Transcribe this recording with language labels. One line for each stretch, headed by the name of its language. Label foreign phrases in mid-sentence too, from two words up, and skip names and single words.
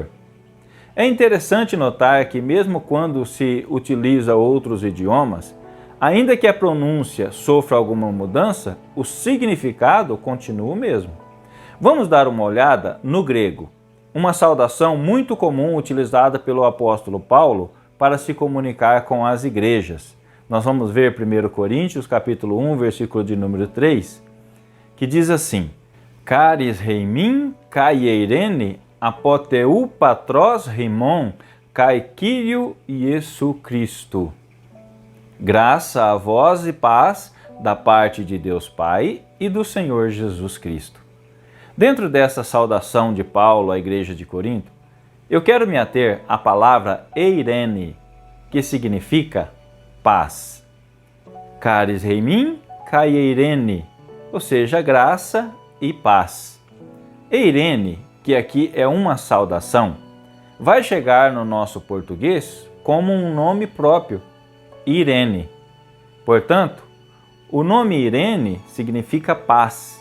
Portuguese: É interessante notar que mesmo quando se utiliza outros idiomas, ainda que a pronúncia sofra alguma mudança, o significado continua o mesmo. Vamos dar uma olhada no grego, uma saudação muito comum utilizada pelo apóstolo Paulo para se comunicar com as igrejas. Nós vamos ver 1 Coríntios, capítulo 1, versículo de número 3, que diz assim:
Greek: Χάρις ὑμῖν καὶ εἰρήνη ἀπὸ θεοῦ πατρὸς ἡμῶν καὶ Κυρίου Ἰησοῦ Χριστοῦ.
Portuguese: Graça a vós e paz da parte de Deus Pai e do Senhor Jesus Cristo. Dentro dessa saudação de Paulo à igreja de Corinto, eu quero me ater à palavra eirene, que significa paz.
Greek: Χάρις ὑμῖν καὶ εἰρήνη,
Portuguese: ou seja, graça e paz. Eirene, que aqui é uma saudação, vai chegar no nosso português como um nome próprio, Irene. Portanto, o nome Irene significa paz.